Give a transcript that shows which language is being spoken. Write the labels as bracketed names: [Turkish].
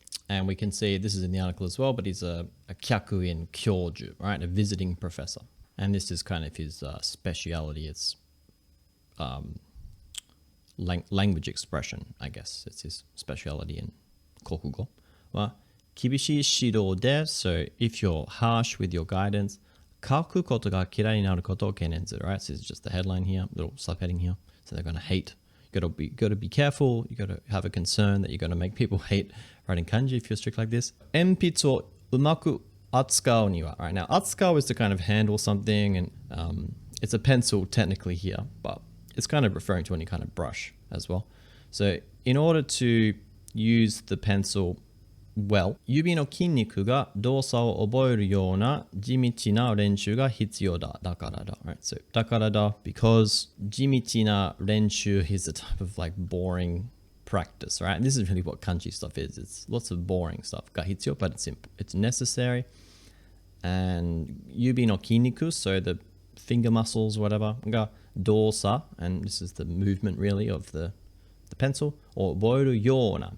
[English] And we can see, this is in the article as well, but he's a kyakuin kyoju, right, a visiting professor. And this is kind of his speciality. It's language expression, I guess. It's his speciality in kokugo. [Japanese] Well, 厳しい指導で, [English] so if you're harsh with your guidance, [Japanese] 書くことが嫌いになることを懸念する, right? [English] So it's just the headline here, little subheading here. So they're going to hate. You got to be careful. You got to have a concern that you're going to make people hate writing kanji if you're strict like this. [Japanese] 鉛筆をうまく扱うには. [English] Right now, 扱う is to kind of handle something, and it's a pencil technically here, but it's kind of referring to any kind of brush as well. So in order to use the pencil well, [Japanese] 指の筋肉が動作を覚えるような地道な練習が必要だ。だからだ。 [English] Right, so [Japanese] だからだ [English] because [Japanese] 地道な練習 [English] is a type of like boring practice, right? And this is really what kanji stuff is. It's lots of boring stuff. [Japanese] が必要, [English] but it's necessary. And [Japanese] 指の筋肉, [English] so the finger muscles, whatever, [Japanese] が動作, [English] and this is the movement really of the pencil, [Japanese] を覚えるような.